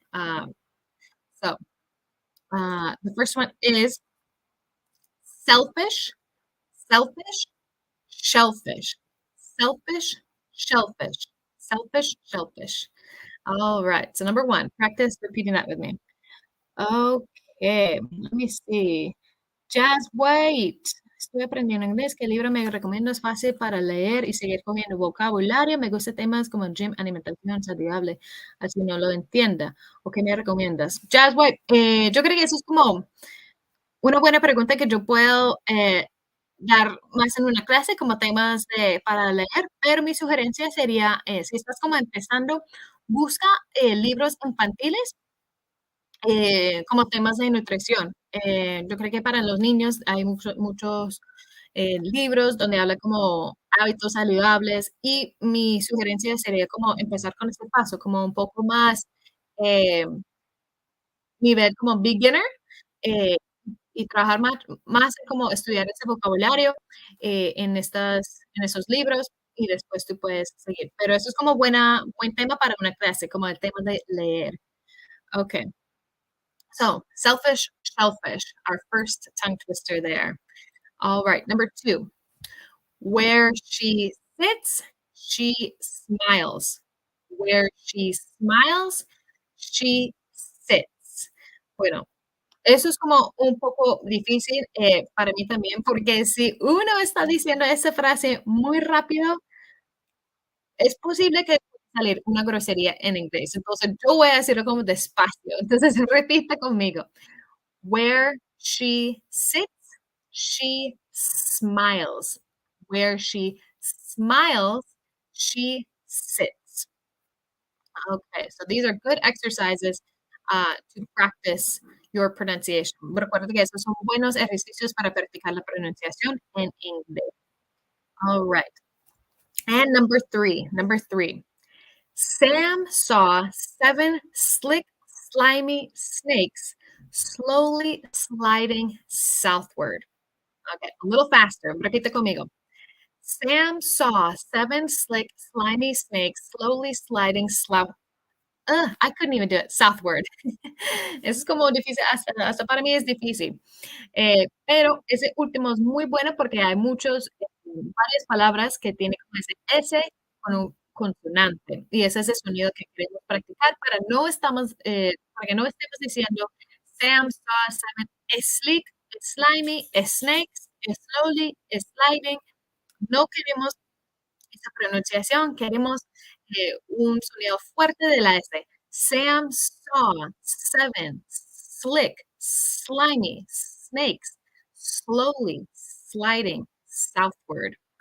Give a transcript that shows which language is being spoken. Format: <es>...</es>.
<en>So the first one is selfish, selfish, shellfish, selfish, shellfish, selfish, shellfish. All right. So number one, practice repeating that with me. Okay. Let me see. Just wait.</en> <es>Estoy aprendiendo inglés. ¿Qué libro me recomiendo? Es fácil para leer y seguir cogiendo vocabulario. Me gusta temas como gym, alimentación saludable. Así no lo entienda. ¿O qué me recomiendas?</es> <en>Just wait.</en> <es>Yo creo que eso es como una buena pregunta que yo puedo dar más en una clase como temas para leer, pero mi sugerencia sería, si estás como empezando, busca libros infantiles como temas de nutrición. Yo creo que para los niños hay muchos libros donde habla como hábitos saludables y mi sugerencia sería como empezar con este paso, como un poco más eh, nivel como beginner. eh, y trabajar más como estudiar ese vocabulario en esos libros y después tú puedes seguir. Pero eso es como buen tema para una clase, como el tema de leer.</es> <en>Okay. So, selfish, shellfish, our first tongue twister there. All right, number two. Where she sits, she smiles. Where she smiles, she sits.</en> <es>Bueno, eso es como un poco difícil, para mí también, porque si uno está diciendo esa frase muy rápido, es posible que pueda salir una grosería en inglés. Entonces, yo voy a decirlo como despacio. Entonces, repita conmigo.</es> <en>Where she sits, she smiles. Where she smiles, she sits. Okay, so these are good exercises to practice your pronunciation.</en> <es>Recuerda que esos son buenos ejercicios para practicar la pronunciación en inglés.</es> <en>All right. And number three. Sam saw 7 slick, slimy snakes slowly sliding southward. Okay, a little faster.</en> <es>Repite conmigo.</es> <en>Sam saw 7 slick, slimy snakes slowly sliding I couldn't even do it. Southward.</en> <es>Eso es como difícil, hasta para mí es difícil. Pero ese último es muy bueno porque hay varias palabras que tienen como ese S con un consonante, y ese es el sonido que queremos practicar para que no estemos diciendo</es> <en>Sam saw 7 slick, slimy, snakes, slowly, sliding.</en> <es>No queremos esa pronunciación, queremos un sonido fuerte de la S.</es> <en>Sam saw 7 slick, slimy snakes slowly sliding southward.</en>